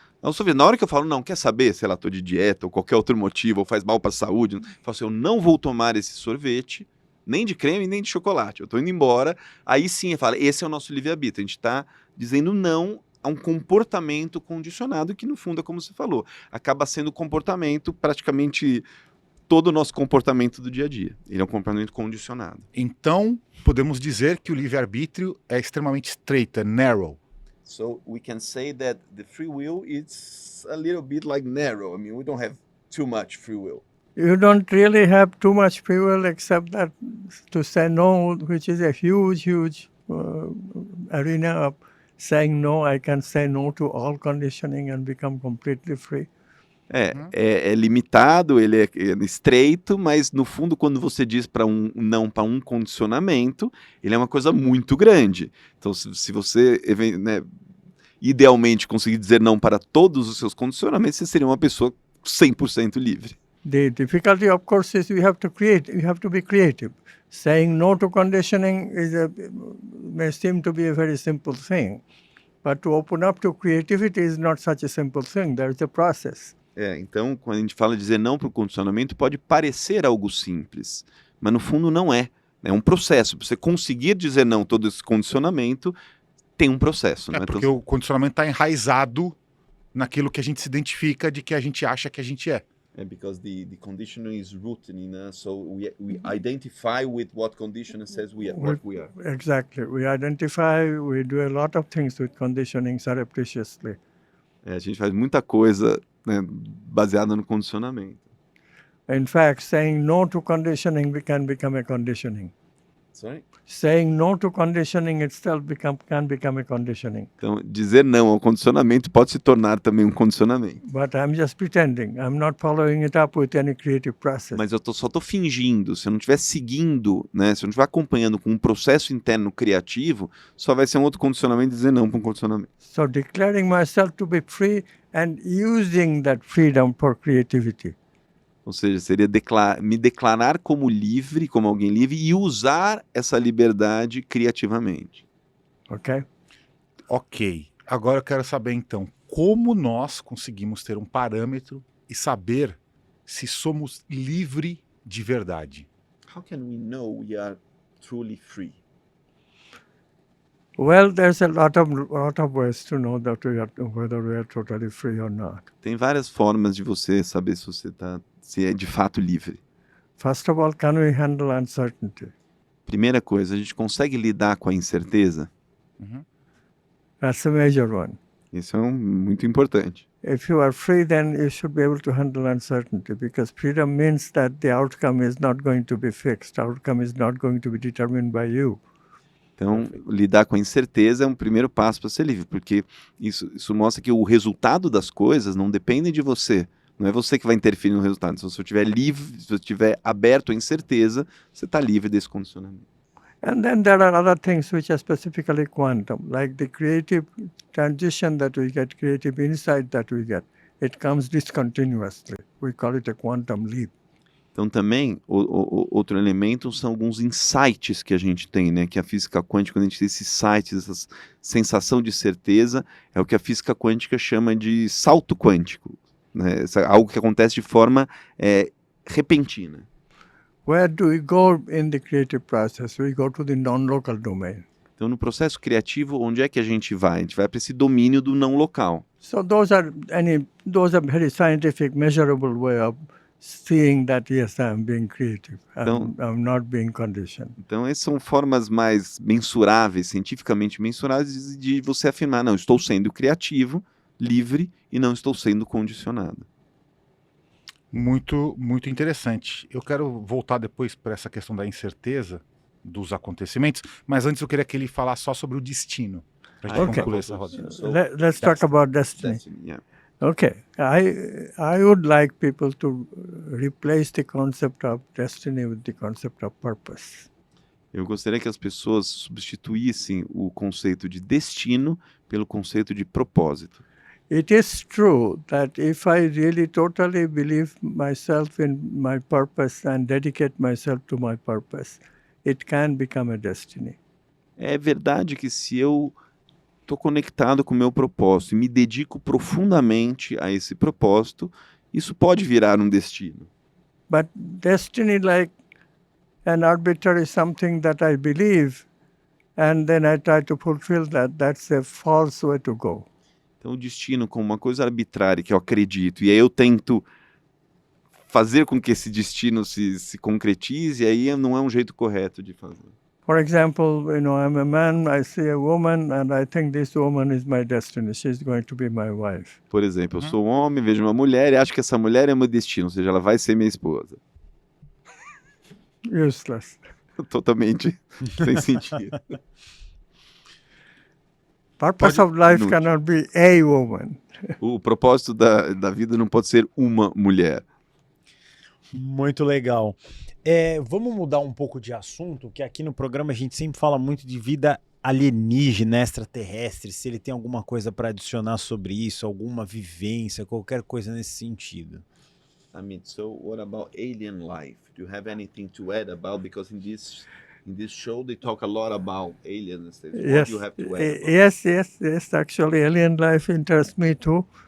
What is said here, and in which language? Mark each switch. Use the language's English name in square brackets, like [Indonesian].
[Portuguese] ao sorvete. Na hora que eu falo, não, quer saber, sei lá, estou de dieta ou qualquer outro motivo, ou faz mal para a saúde, eu falo assim, eu não vou tomar esse sorvete, nem de creme, nem de chocolate, eu estou indo embora, aí sim eu falo, esse é o nosso livre-arbítrio, a gente está dizendo não a um comportamento condicionado que no fundo é como você falou, acaba sendo comportamento praticamente todo o nosso comportamento do dia a dia. Ele é um comportamento condicionado. Então, podemos dizer que o livre-arbítrio é extremamente estreito, é narrow. [English] So we can say that the free will is a little bit like narrow. I mean, we don't have too much free will. You don't really have too much free will except that to say no, which is a huge arena of saying no. I can say no to all conditioning and become completely free. [Portuguese] É limitado, ele é estreito, mas no fundo quando você diz para não para um condicionamento, ele é uma coisa muito grande. Então se você, né, idealmente conseguir dizer não para todos os seus condicionamentos, você seria uma pessoa 100% livre. [English] The difficulty, of course, is you have to be creative. Saying no to conditioning may seem to be a very simple thing, but to open up to creativity is not such a simple thing. There is a process. [Portuguese] Então, quando a gente fala de dizer não para o condicionamento, pode parecer algo simples, mas no fundo não é. É um processo. Para você conseguir dizer não todo esse condicionamento, tem um processo. Não é porque o condicionamento está enraizado naquilo que a gente se identifica de que a gente acha que a gente é. [English] Because the conditioning is rooted in us, so we identify with what conditioning says what we are. Exactly. We identify, we do a lot of things with conditioning surreptitiously. [Portuguese] A gente faz muita coisa, né, baseada no condicionamento. [English] In fact, saying no to conditioning can become a conditioning. Sorry? Saying no to conditioning itself can become a conditioning. [Portuguese] Então, dizer não ao condicionamento pode se tornar também um condicionamento. [English] But I'm just pretending. I'm not following it up with any creative process. [Portuguese] Mas eu só estou fingindo. Se eu não estiver seguindo, né, se eu não estiver acompanhando com um processo interno criativo, só vai ser um outro condicionamento dizer não para um condicionamento. [English] So declaring myself to be free and using that freedom for creativity. [Portuguese] Ou seja, seria me declarar como livre, como alguém livre, e usar essa liberdade criativamente. Ok. Agora eu quero saber, então, como nós conseguimos ter um parâmetro e saber se somos livres de verdade? [English] How can we know we are truly free? Well, there's a lot of ways to know that whether we are totally free or not. [Portuguese] Tem várias formas de você saber se é de fato livre. [English] First of all, can we handle uncertainty? [Portuguese] Primeira coisa, a gente consegue lidar com a incerteza? [English] That's a major one. [Portuguese] Isso é muito importante. [English] If you are free, then you should be able to handle uncertainty, because freedom means that the outcome is not going to be fixed. The outcome is not going to be determined by you. [Portuguese] Então, lidar com a incerteza é um primeiro passo para ser livre, porque isso mostra que o resultado das coisas não depende de você. Não é você que vai interferir no resultado. Se você estiver livre, se você estiver aberto à incerteza, você está livre desse condicionamento. [English] And then there are other things which are specifically quantum, like the creative transition that we get, creative insight that we get. It comes discontinuously. We call it a quantum leap. [Portuguese] Então também, outro elemento são alguns insights que a gente tem, né? Que a física quântica, quando a gente tem esses insights, essa sensação de certeza, é o que a física quântica chama de salto quântico, né? Algo que acontece de forma repentina. [English] Where do we go in the creative process? We go to the non-local domain. [Portuguese] Então, no processo criativo, onde é que a gente vai? A gente vai para esse domínio do não local. [English] So those are very scientific, measurable way of seeing that yes, I'm being creative. I'm not being conditioned. [Portuguese] Então, essas são formas mais mensuráveis, cientificamente mensuráveis, de você afirmar, não, estou sendo criativo, livre e não estou sendo condicionado. Muito, muito interessante. Eu quero voltar depois para essa questão da incerteza dos acontecimentos, mas antes eu queria que ele falasse só sobre o destino, para a gente concluir essa rodada. [English] Let's talk about destiny. Yeah. Okay, I would like people to replace the concept of destiny with the concept of purpose. [Portuguese] Eu gostaria que as pessoas substituíssem o conceito de destino pelo conceito de propósito. [English] It is true that if I really totally believe myself in my purpose and dedicate myself to my purpose, it can become a destiny. [Portuguese] É verdade que se eu estou conectado com o meu propósito e me dedico profundamente a esse propósito, isso pode virar um destino. [English] But destiny, like an arbitrary something that I believe, and then I try to fulfill that, that's a false way to go. [Portuguese] Então, o destino como uma coisa arbitrária que eu acredito, e aí eu tento fazer com que esse destino se concretize, e aí não é um jeito correto de fazer. [English] For example, I'm a man, I see a woman, and I think this woman is my destiny. She's going to be my wife. [Portuguese] Por exemplo, eu sou um homem, vejo uma mulher e acho que essa mulher é meu destino, ou seja, ela vai ser minha esposa. [English] Useless. [Portuguese] Totalmente sem sentido. [English] Purpose of life cannot be a woman. [Portuguese] O propósito da vida não pode ser uma mulher. Muito legal. Vamos mudar um pouco de assunto, que aqui no programa a gente sempre fala muito de vida alienígena, extraterrestre, se ele tem alguma coisa para adicionar sobre isso, alguma vivência, qualquer coisa nesse sentido. [English] Amit, so what about alien life? Do you have anything to add about, because in this show they talk a lot about aliens. What Yes, do you have to add about? yes. Actually, alien life interests me too.